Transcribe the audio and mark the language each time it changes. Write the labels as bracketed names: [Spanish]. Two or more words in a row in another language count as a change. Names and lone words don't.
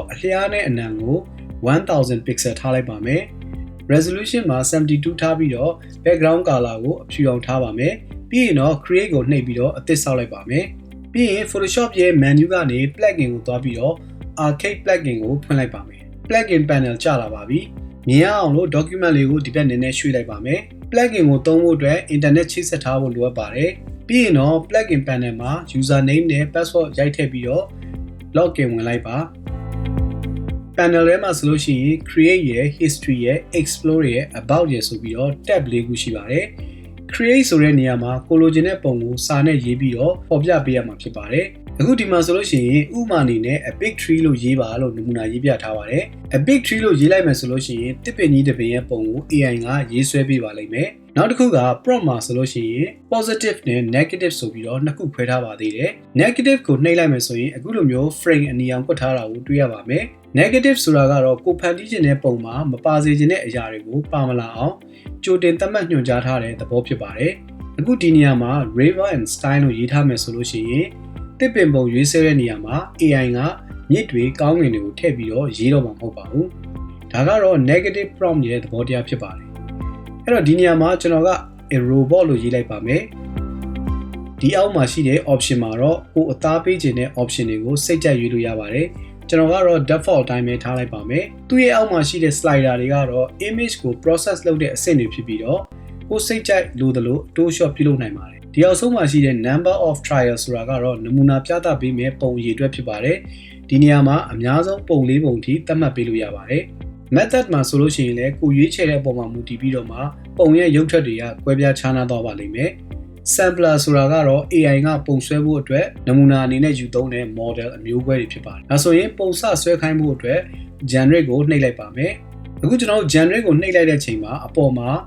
[Burmese] အလျားနဲ့အနံကို1000 pixel ထားလိုက်ပါမယ်။ resolution မှာ72ထားပြီးတော့ [English] background color [Burmese] ကိုအဖြူအောင်ထားပါမယ်။ပြီးရင်တော့ create ကိုနှိပ်ပြီးတော့အသစ်ဆောက်လိုက်ပါမယ်။ပြီးရင် Photoshop ရဲ့ menu ကနေ plugin ကိုသွားပြီးတော့ Alkaid plugin ကိုဖွင့်လိုက်ပါမယ်။ [English] plugin panel [Burmese] ကျလာပါပြီ။မြင်ရအောင်လို့ document လေးကိုဒီဘက်နည်းနည်းရွှေ့လိုက်ပါမယ်။ plugin ကိုသုံးဖို့အတွက် internet ချိတ်ဆက်ထားဖို့လိုအပ်ပါတယ်။ပြီးရင်တော့ [English] plugin panel [Burmese] မှာ username နဲ့ password ရိုက်ထည့်ပြီးတော့ login ဝင်လိုက်ပါ။ panel ထဲမှာဆိုလို့ရှိရင် create ရဲ့ history ရဲ့ explore ရဲ့ about ရဲ့ဆိုပြီးတော့ tab လေးခုရှိပါတယ်။ create ဆိုတဲ့နေရာမှာကိုလိုချင်တဲ့ပုံကိုစာနဲ့ရေးပြီးတော့ပေါ်ပြပေးရမှာဖြစ်ပါတယ်။အခုဒီမှာဆိုလို့ရှိရင်ဥပမာအနေနဲ့ [English] a big tree [Burmese] လို့ရေးပါလို့နမူနာရေးပြထားပါတယ်။ [English] a big tree [Burmese] လို့ရေးလိုက်မယ်ဆိုလို့ရှိရင်တစ်ပင်ကြီးတစ်ပင်ရဲ့ပုံကို AI ကရေးဆွဲပေးပါလိမ့်မယ်။နောက်တစ်ခုက prompt မှာဆို လို့ရှိရင် positive နဲ့ negative ဆိုပြီးတော့နှစ်ခုခွဲထားပါသေးတယ်။ negative ကိုနှိပ်လိုက်မယ်ဆိုရင်အခုလိုမျိုး frame အနီအောင်ကွက်ထားတာကိုတွေ့ရပါမယ်။ negative ဆိုတာကတော့ကိုဖန်တီးခြင်းတဲ့ပုံမှာမပါစေခြင်းတဲ့အရာတွေကိုပါမလာအောင်ကြိုတင်သတ်မှတ်ညွှန်ကြားထားတဲ့သဘောဖြစ်ပါတယ်။အခုဒီနေရာမှာ [English] river and style [Burmese] လို့ရေးထားမယ် ဆိုလို့ရှိရင်တစ်ပင်ပုံရွေးဆဲတဲ့နေရာမှာ AI ကမြစ်တွေကောင်းကင်တွေကိုထည့်ပြီးတော့ရေးတော့မှာမဟုတ်ပါဘူး။ဒါကတော့ [English] negative prompt [Burmese] ရဲ့သဘောတရားဖြစ်ပါတယ်။အဲ့တော့ဒီနေရာမှာကျွန်တော်က [English] a robot [Burmese] လို့ရေးလိုက်ပါမယ်။ဒီအောက်မှာရှိတဲ့ option မှာတော့ကိုအသားပေးခြင်းတဲ့ option တွေကိုစိတ်ကြိုက်ရွေးလို့ရပါတယ်။ကျွန်တော်ကတော့ default အတိုင်းပဲထားလိုက်ပါမယ်။သူ့ရဲ့အောက်မှာရှိတဲ့ slider တွေကတော့ image ကို process လုပ်တဲ့အဆင့်တွေဖြစ်ပြီး တော့ကိုစိတ်ကြိုက်လိုသလိုတိုးလျှော့ပြုလုပ်နိုင်ပါတယ်။ဒီအောက်ဆုံးမှာရှိတဲ့ [English] number of trials [Burmese] ဆိုတာကတော့နမူနာပြသပေးမဲ့ပုံအရေ အတွက်ဖြစ်ပါတယ်။ဒီနေရာမှာအများဆုံးပုံ၄ပုံအထိသတ်မှတ်ပေးလို့ရပါတယ်။ method မှာဆိုလို့ရှိရင်လည်းကိုရွေးချယ်တဲ့အပေါ်မှာမူတည်ပြီးတော့မှပုံရဲ့ရုပ်ထက်တွေကကွဲပြားခြားနားသွားပါလိမ့်မယ်။ sampler ဆိုတာကတော့ AI ကပုံဆွဲဖို့အတွက်နမူနာအနေနဲ့ယူသုံးတဲ့ model အမျိုးအကွဲတွေဖြစ်ပါတယ်။ဒါဆိုရင်ပုံစဆွဲခိုင်းဖို့အတွက် generate ကိုနှိပ်လိုက်ပါမယ်။အခုကျွန်တော်တို့ generate ကိုနှိပ်လိုက်တဲ့အချိန်မှာအပေါ်မှာ